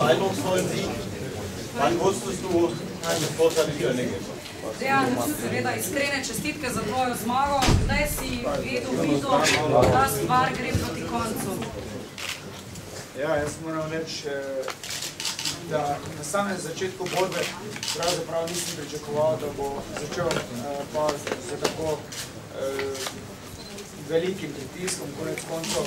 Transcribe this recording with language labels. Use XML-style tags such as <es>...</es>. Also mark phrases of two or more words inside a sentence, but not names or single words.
<de>eindrucksvollen Sieg. Wann wusstest du, dass es Vorteile für Ende gibt?</de> <sl>Dejan, seveda iskrene čestitke za tvojo zmago. Kdaj si videl, da stvar gre proti koncu? Ja, jaz moram reči, da na samem začetku borbe pravzaprav nisem pričakoval, da bo začel Pavel z tako velikim pritiskom, konec koncev.</sl>